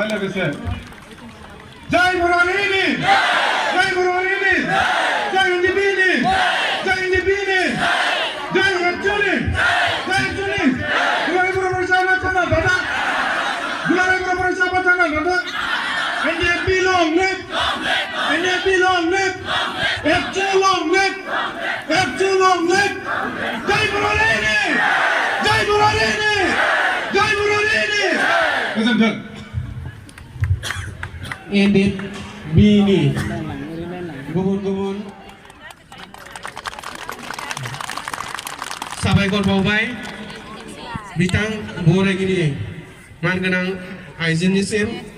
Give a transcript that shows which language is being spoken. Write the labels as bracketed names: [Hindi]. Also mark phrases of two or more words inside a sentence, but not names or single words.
[Bodo] लोगोसे जय बर'नि जय बर'नि जय हिन्दीनि जय हिन्दीनि जय हरचुनि जय हरचुनि दुलाराय बर' फरायसा आफाद थांना थाथों। दुलाराय बर' फरायसा आफाद थांना थाथों। [English] NDFB long live NDFB long live F2 long live F2 long live [Bodo] जय बर'नि जय बर'नि जय बर'नि गोजोन्थों। NDFBनि गुबुन गुबुन साबायखर बावबाय बिथां बरायगिरि मानगोनां आइजोनिसिम।